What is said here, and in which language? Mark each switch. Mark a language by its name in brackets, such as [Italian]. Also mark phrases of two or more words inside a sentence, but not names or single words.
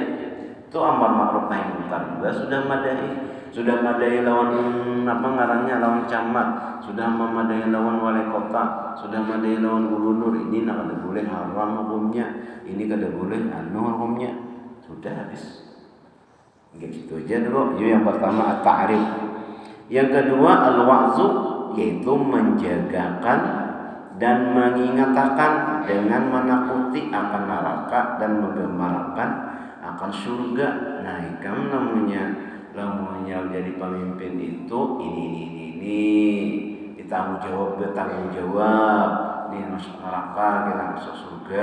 [Banjar] Itu [Arabic] أمر معروف نهي منكر [Banjar] juga sudah madai lawan lawan camat, sudah memadai lawan wali kota, sudah madai lawan gubernur. Ini kada boleh, haram hukumnya. Ini kada boleh, hukumnya. [Indonesian] Sudah habis. Gitu aja dulu. Yang pertama at-ta'rif. Yang kedua al-wa'zu, yaitu menjagakan dan mengingatkan dengan menakuti akan neraka dan menggemarakan akan surga. Nah, kamu namanya jadi pemimpin itu ini bertanggung jawab, ini masuk neraka, kita masuk surga.